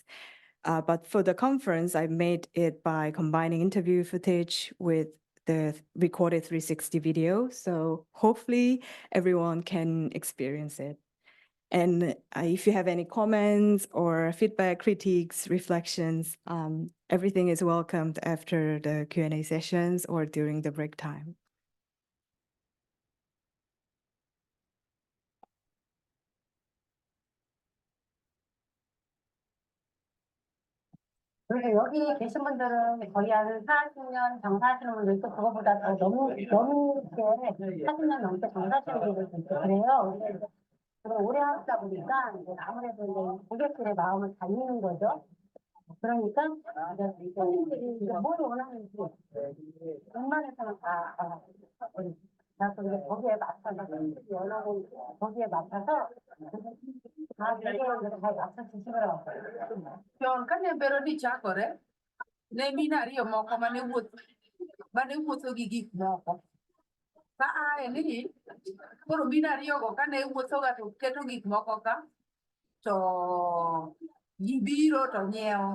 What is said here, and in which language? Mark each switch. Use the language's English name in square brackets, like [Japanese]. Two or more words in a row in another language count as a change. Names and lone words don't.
[English] But for the conference, I made it by combining interview footage with the recorded 360 video. So hopefully everyone can experience it. And if you have any comments or feedback, critiques, reflections, everything is welcomed after the Q&A sessions or during the break time. [Korean] 그래서 여기 계신 분들은 거의 한 40년 장사하시는 분도 있고 그거보다 더 넘게 40년 넘게 장사하시는 분들도 있고 그래요. 그걸 오래 하다 보니까 이제 아무래도 이제 고객들의 마음을 달리는 거죠. 그러니까 이제 손님들이 이제 뭘 원하는지 웬만해서는 다 우리 그래서 이제 거기에 맞춰서 손님들이 원하는 거기에 맞춰서 다 이게 잘 맞춰 주시더라고요. [Luo (Kenya and Tanzania)] Yon kane bero ni chakore, ne mina ariyo moko mane wuotho gi gik moko. Ka ae ni, koro mina ariyo go kane wuotho ga to keto gik moko ka, to ji biro to nyiewo.